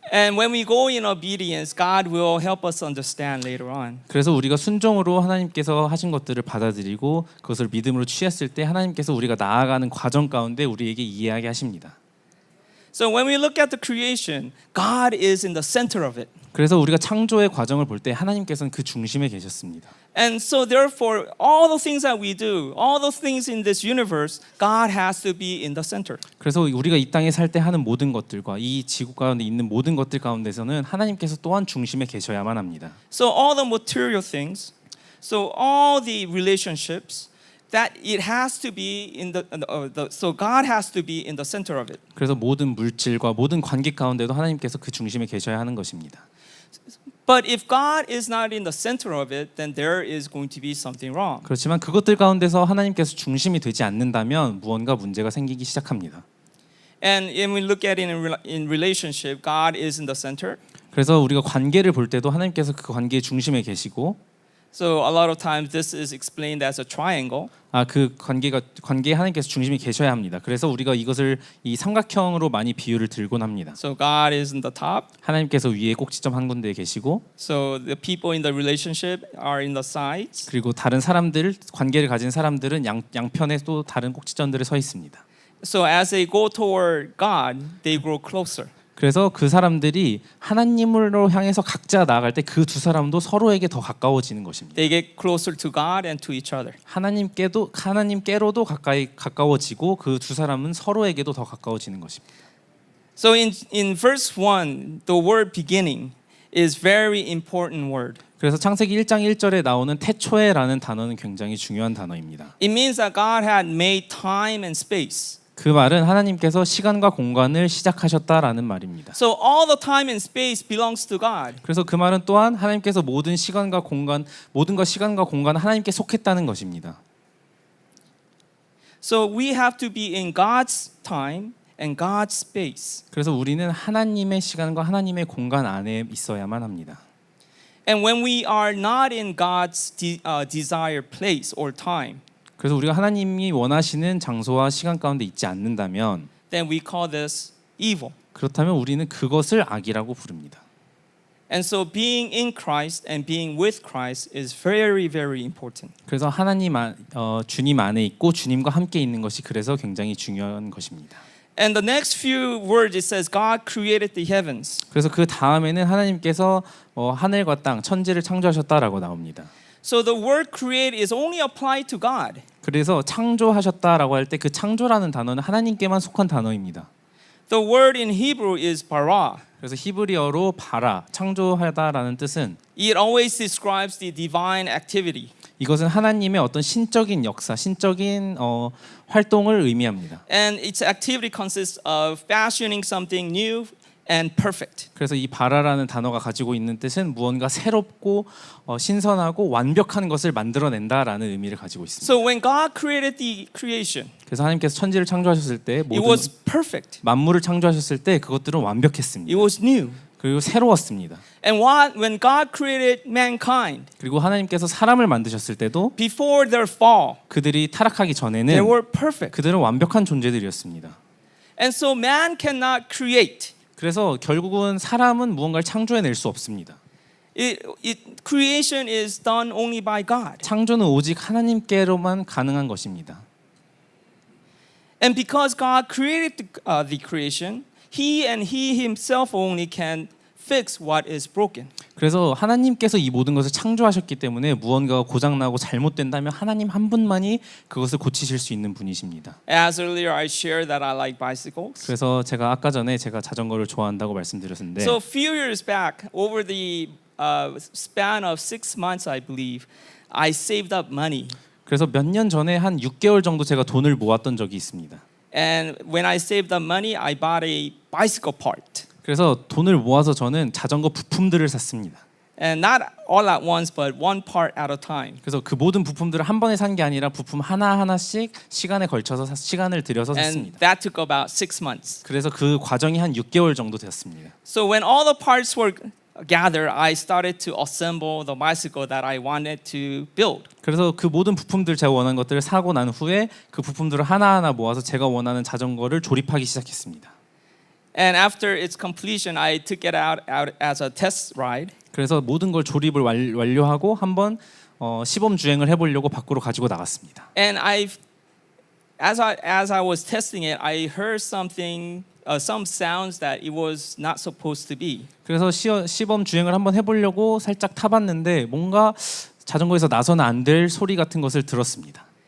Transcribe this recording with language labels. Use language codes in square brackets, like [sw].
[en] And when we go in obedience, God will help us understand later on. [ko] 그래서 우리가 순종으로 하나님께서 하신 것들을 받아들이고 그것을 믿음으로 취했을 때 하나님께서 우리가 나아가는 과정 가운데 우리에게 이해하게 하십니다. [en] So when we look at the creation, God is in the center of it. [ko] 그래서 우리가 창조의 과정을 볼 때 하나님께서는 그 중심에 계셨습니다. [en] And so therefore, all the things that we do, all those things in this universe, God has to be in the center. [ko] 그래서 우리가 이 땅에 살 때 하는 모든 것들과 이 지구 가운데 있는 모든 것들 가운데서는 하나님께서 또한 중심에 계셔야만 합니다. [en] So all the material things, so all the relationships, that it has to be in so God has to be in the center of it. [ko] 그래서 모든 물질과 모든 관계 가운데도 하나님께서 그 중심에 계셔야 하는 것입니다. [en] But if God is not in the center of it, then there is going to be something wrong. [ko] 그렇지만 그것들 가운데서 하나님께서 중심이 되지 않는다면 무언가 문제가 생기기 시작합니다. [en] And when we look at it in relationship, God is in the center. [ko] 그래서 우리가 관계를 볼 때도 하나님께서 그 관계의 중심에 계시고, [en] So a lot of times this is explained as a triangle. [ko] 그 관계에 하나님께서 중심이 계셔야 합니다. 그래서 우리가 이것을 이 삼각형으로 많이 비유를 들곤 합니다. [en] So God is in the top. [ko] 하나님께서 위에 꼭지점 한 군데에 계시고, [en] So the people in the relationship are in the sides. [ko] 그리고 다른 사람들, 관계를 가진 사람들은 양편에 또 다른 꼭지점들에 서 있습니다. [en] So as they go toward God, they grow closer. [ko] 그래서 그 사람들이 하나님으로 향해서 각자 나아갈 때 그 두 사람도 서로에게 더 가까워지는 것입니다. [en] They get closer to God and to each other. [ko] 하나님께로도 가까워지고 그 두 사람은 서로에게도 더 가까워지는 것입니다. [en] So in verse 1, the word beginning is very important word. [ko] 그래서 창세기 1장 1절에 나오는 태초에라는 단어는 굉장히 중요한 단어입니다. [en] It means that God had made time and space. [ko] 그 말은 하나님께서 시간과 공간을 시작하셨다라는 말입니다. [en] So all the time and space belongs to God. [ko] 그래서 그 말은 또한 하나님께서 모든 것과 시간과 공간은 하나님께 속했다는 것입니다. [en] So we have to be in God's time and God's space. [ko] 그래서 우리는 하나님의 시간과 하나님의 공간 안에 있어야만 합니다. [en] And when we are not in God's desired place or time, [ko] 그래서 우리가 하나님이 원하시는 장소와 시간 가운데 있지 않는다면, [en] then we call this evil. [ko] 그렇다면 우리는 그것을 악이라고 부릅니다. [en] And so being in Christ and being with Christ is very, very important. [ko] 그래서 주님 안에 있고 주님과 함께 있는 것이 그래서 굉장히 중요한 것입니다. [en] And the next few words it says God created the heavens. [ko] 그래서 그 다음에는 하나님께서 하늘과 땅, 천지를 창조하셨다라고 나옵니다. [en] So the word create is only applied to God. [ko] 그래서 창조하셨다라고 할 때 그 창조라는 단어는 하나님께만 속한 단어입니다. [en] The word in Hebrew is bara. [ko] 그래서 히브리어로 바라, 창조하다라는 뜻은 [en] It always describes the divine activity. [ko] 이것은 하나님의 어떤 신적인 역사, 신적인 활동을 의미합니다. [en] And its activity consists of fashioning something new and perfect. [ko] 그래서 이 바라라는 단어가 가지고 있는 뜻은 무언가 새롭고 신선하고 완벽한 것을 만들어낸다라는 의미를 가지고 있습니다. [en] So when God created the creation, [ko] 그래서 하나님께서 천지를 창조하셨을 때 [en] it [ko] 모든 [en] was perfect. [ko] 만물을 창조하셨을 때 그것들은 완벽했습니다. [en] It was new. [ko] 그리고 새로웠습니다. [en] And when God created mankind, [ko] 그리고 하나님께서 사람을 만드셨을 때도 [en] before their fall, [ko] 그들이 타락하기 전에는 [en] were perfect. [ko] 그들은 완벽한 존재들이었습니다. [en] And so man cannot create. [ko] 그래서 결국은 사람은 무언가를 창조해낼 수 없습니다. [en] Creation is done only by God. [ko] 창조는 오직 하나님께로만 가능한 것입니다. [en] And because God created the creation, He and He Himself only can fix what is broken. [ko] 그래서 하나님께서 이 모든 것을 창조하셨기 때문에 무언가가 고장나고 잘못된다면 하나님 한 분만이 그것을 고치실 수 있는 분이십니다. [en] As earlier I shared that I like bicycles. [ko] 그래서 제가 아까 전에 제가 자전거를 좋아한다고 말씀드렸는데 [en] So a few years back, over the span of 6 months, I believe, I saved up money. [ko] 그래서 몇 년 전에 한 6개월 정도 제가 돈을 모았던 적이 있습니다. [en] And when I saved up money, I bought a bicycle part. [ko] 그래서 돈을 모아서 저는 자전거 부품들을 샀습니다. [en] And not all at once, but one part at a time. [ko] 그래서 그 모든 부품들을 한 번에 산 게 아니라 부품 하나하나씩 시간에 걸쳐서 시간을 들여서 [en] And [ko] 샀습니다. [en] that took about 6 months. [ko] 그래서 그 과정이 한 6개월 정도 되었습니다. [en] So when all the parts were gathered, I started to assemble the bicycle that I wanted to build. [ko] 그래서 그 모든 부품들 제가 원하는 것들을 사고 난 후에 그 부품들을 하나하나 모아서 제가 원하는 자전거를 조립하기 시작했습니다. [en] And after its completion, I took it out as a test ride. [ko] 그래서 모든 걸 조립을 완료하고 한번 시범 주행을 해보려고 밖으로 가지고 나갔습니다. [en] And as I was testing it, I heard something some sounds that it was not supposed to be. [ko] 그래서 시범 주행을 한번 해보려고 살짝 타봤는데 뭔가 자전거에서 나서는 안 될 소리 같은 것을 들었습니다.